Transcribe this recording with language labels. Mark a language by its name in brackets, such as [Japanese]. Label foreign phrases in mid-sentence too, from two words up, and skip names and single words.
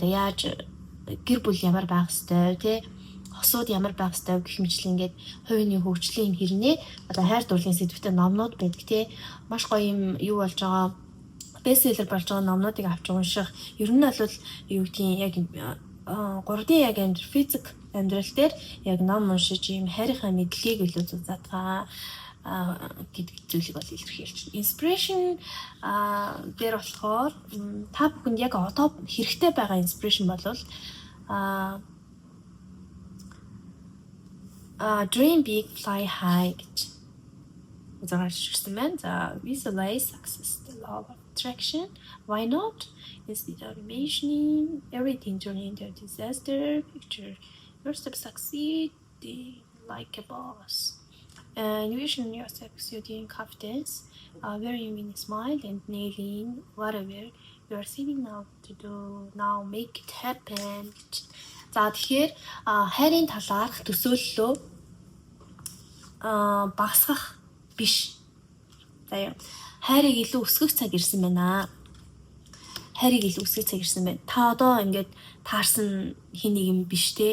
[Mongolian] яаж гэр бүл ямар байх ёстой тий хосууд ямар байх ёстой гэх мэтлэн ингээд хувийн хөгжлийн хэрнээ одоо хайр дурлалын сэдвтэй номнууд байдаг тий маш гоё юм юу болж байгаа бестселлер болж байгаа номнуудыг авч унших ер нь бол юу гэдгийг яг 3D яг физик амьдрал дээр яг ном уншиж юм хайрынхаа мэдлэгийг илүү задгаа гэдэг зүйлийг бол илэрхийлж байна. Inspiration дээр болохоор та бүхэнд яг одоо хэрэгтэй байгаа inspiration бол [English] dream big fly high [Mongolian] гэж үзүүлсэн байна. [English] За visualize success, the law of attraction. Why not? Instead of imagining everything turning into a disaster, picture yourself succeeding like a boss. Envision yourself exuding confidence, wearing a smile and nailing whatever you are setting out to do. Now make it happen. [Mongolian] За тэгэхээр хайрын талаарх төсөөллөө багасгах биш. За хайрыг илүү өсгөх цаг ирсэн байна. Хайрыг илүү өсгөх цаг ирсэн байна. Та одоо ингээд таарсан хин нэг юм биш те.